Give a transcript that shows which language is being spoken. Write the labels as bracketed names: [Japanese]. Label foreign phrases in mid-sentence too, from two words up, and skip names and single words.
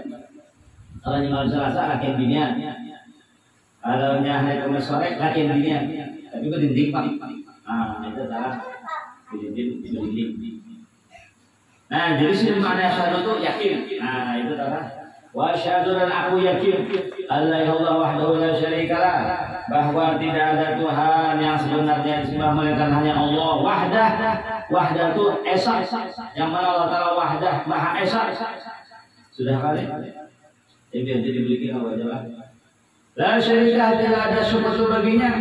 [Banjar] Kalau malam Selasa latihan binian. Kalau hari Kamis sore latihan binian. [Indonesian] Tapi itu dinding Pak. Itu adalah dinding. Nah, jadi sini makna asyhadu itu yakin. Nah, itu adalah [Arabic] wa asyhadu [Indonesian] dan aku yakin [Arabic] Allah wahdahu la syarikalah, [Indonesian] bahwa tidak ada Tuhan yang sebenarnya disembah melainkan hanya Allah wahdah itu esa, yang mana Allah Ta'ala wahdah maha esa. Sudah kali? Jadi dibelikan apa aja lah. [Arabic] La syarikah, [Indonesian] tidak ada sekutu baginya.